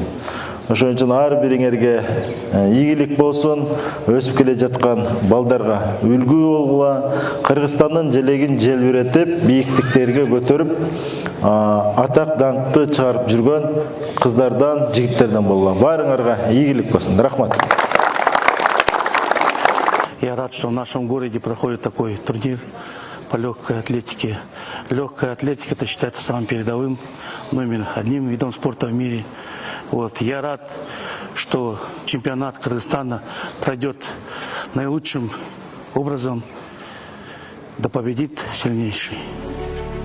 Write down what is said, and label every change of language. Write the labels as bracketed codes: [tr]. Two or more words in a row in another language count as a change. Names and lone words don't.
[ky] Ошон үчүн ар бириңерге ийгилик болсун, өсүп келе жаткан балдарга үлгү болгула, Кыргызстандын желегин желбиретип, бийиктиктерге көтөрүп, атак даңкты чыгарып жүргөн кыздардан, жигиттерден болула. Баарыңарга ийгилик болсун. Рахмат. [ru] Я рад, что в нашем городе проходит такой турнир по легкой атлетике. Легкая атлетика это считается самым передовым, номер одним видом спорта в мире. Я рад, что чемпионат Кыргызстана пройдет наилучшим образом, да победит сильнейший.